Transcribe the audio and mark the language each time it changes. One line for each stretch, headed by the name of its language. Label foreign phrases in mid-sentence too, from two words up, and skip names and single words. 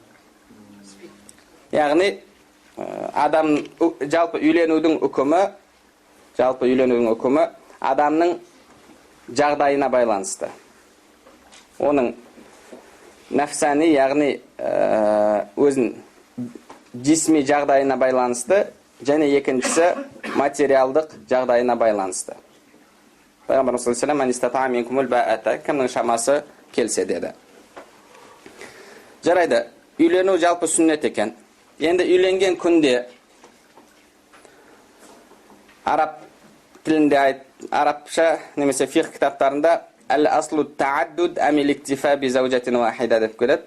Kazakh: Яғни адам жалпы үйленудің үкімі адамның жағдайына байланысты. Оның нәфсани, яғни өзін жисми жағдайына байланысты, және екіншісі материалдық жағдайына байланысты. Пайғамбарымыз
Arabic: صلى الله عليه وسلم من استطاع منكم الباءة,
Kazakh: кімнің шамасы келсе деді. Жарайды, үйлену жалпы сүннет екен. Енді үйленген күнде араб тілінде арабша немесе фиқх кітаптарында
Arabic: الأصل التعدد أم الاكتفاء بزوجة واحدة
Kazakh: деп келеді.